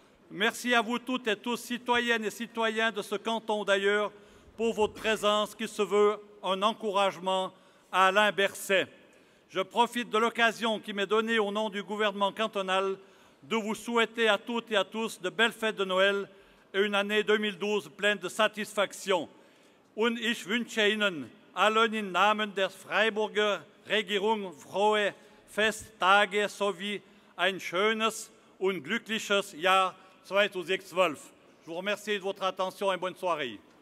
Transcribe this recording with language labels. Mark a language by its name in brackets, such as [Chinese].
[French] Merci à vous toutes et tous, citoyennes et citoyens de ce canton d'ailleurs, pour votre présence qui se veut un encouragement à Alain Berset. Je profite de l'occasion qui m'est donnée au nom du gouvernement cantonal de vous souhaiter à toutes et à tous de belles fêtes de Noël et une année 2012 pleine de satisfaction. [German] Und ich wünsche Ihnen allen im Namen der Freiburger Regierung frohe Festtage sowie ein schönes und glückliches Jahr 2012. [French] Je vous remercie de votre attention et bonne soirée.